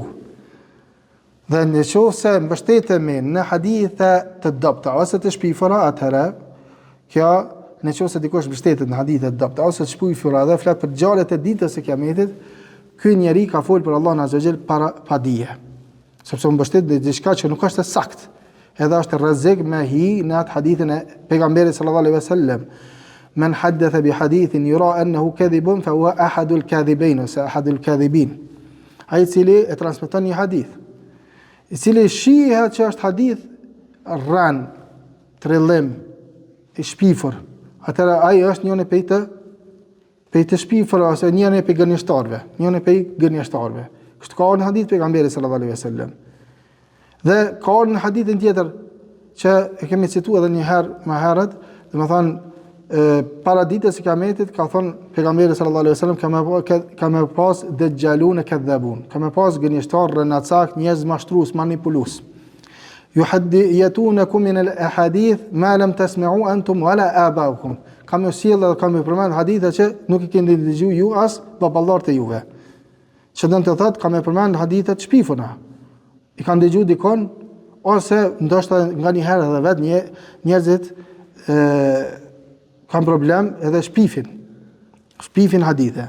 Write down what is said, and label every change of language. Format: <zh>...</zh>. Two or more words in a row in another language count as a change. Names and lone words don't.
<sq>Dhe nëse mbështetemi në hadithe të dobta ose të shpifura, atëherë kjo nëse dikush mbështetet në hadithe të dobta ose të shpifura dhe flet për ngjarjet e ditës së kiametit, ky njeri ka folur për Allahun</sq> <ar>عز وجل</ar> <sq>para pa dije. Sepse mbështet në diçka që nuk është e saktë. Edhe është rrezik me hi në atë hadithin e pejgamberit</sq> <ar>صلى الله عليه وسلم. من حدث بحديث يرى أنه كذب فهو أحد الكاذبين, ose أحد الكاذبين.</ar> <sq>Ai i cili e transmeton një hadith, i cili shihet që është hadith rran, trillim, i shpifur. Atëra ai është njëri prej të shpifur ose njëri prej gënjeshtarëve. Kështu ka në hadith pejgamberit</sq> <ar>صلى الله عليه وسلم.</ar> <sq>Dhe ka në hadithin tjetër që e kemi cituar edhe një herë më herët, domethënë para ditës së kiametit ka thënë pejgamberi</sq> <ar>صلى الله عليه وسلم</ar> <sq>ka më pas dajjalun e kadhabun, ka më pas gënjeshtar, rënacak, njerëz mashtrues, manipulues.</sq> <ar>يحدثونكم من الأحاديث ما لم تسمعوا أنتم ولا آباؤكم.</ar> <sq>Kam sjellë dhe kam përmend hadithe që nuk i keni dëgjuar ju as baballarët e juve. Që do të thotë kam përmend hadithe të shpifuna. I kanë dëgjuar dikon ose ndoshta nganjëherë edhe vetë njerëzit kanë problem edhe shpifin hadithe.</sq>